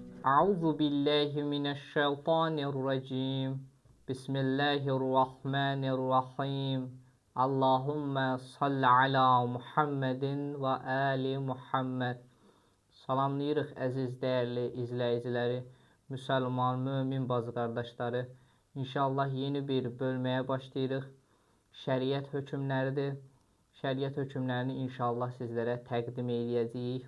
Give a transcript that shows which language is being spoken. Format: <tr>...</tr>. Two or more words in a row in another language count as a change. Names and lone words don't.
<ar>أعوذ بالله من الشيطان الرجيم. بسم الله الرحمن الرحيم. اللهم صل على محمد وآل محمد.</ar> <az>Salamlayırıq əziz, dəyərli izləyiciləri, müsəlman, mömin bazı qardaşları. İnşallah yeni bir bölməyə başlayırıq. Şəriət hökmləridir. Şəriət hökmlərini inşallah sizlərə təqdim edəcəyik.</az>